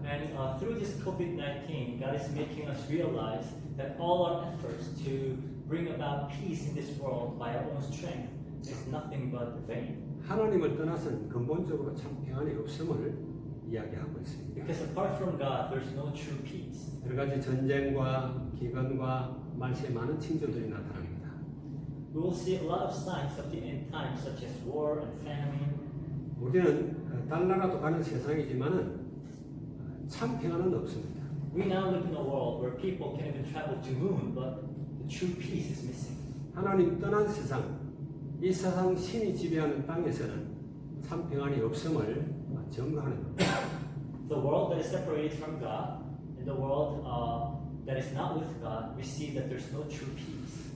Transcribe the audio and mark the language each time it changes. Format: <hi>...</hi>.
<en>And through this COVID-19, God is making us realize that all our efforts to bring about peace in this world by our own strength is nothing but vain.</en> <ko>하나님을 떠나서는 근본적으로 참 평안이 없음을 이야기하고 있습니다.</ko> <en>Because apart from God, there's no true peace.</en> <ko>여러 가지 전쟁과 기근과 말세에 많은 징조들이 나타납니다.</ko> <en>We will see a lot of signs of the end times, such as war and famine.</en> <ko>우리는 달나라도 가는 세상이지만은 참 평안은 없습니다.</ko> <en>We now live in a world where people can even travel to moon, but the true peace is missing.</en> <ko>하나님 떠난 세상, 이 세상 신이 지배하는 땅에서는 참 평안이 없음을 증거하는 겁니다.</ko> <en>The world that is separated from God and the world that is not with God, we see that there's no true peace.</en>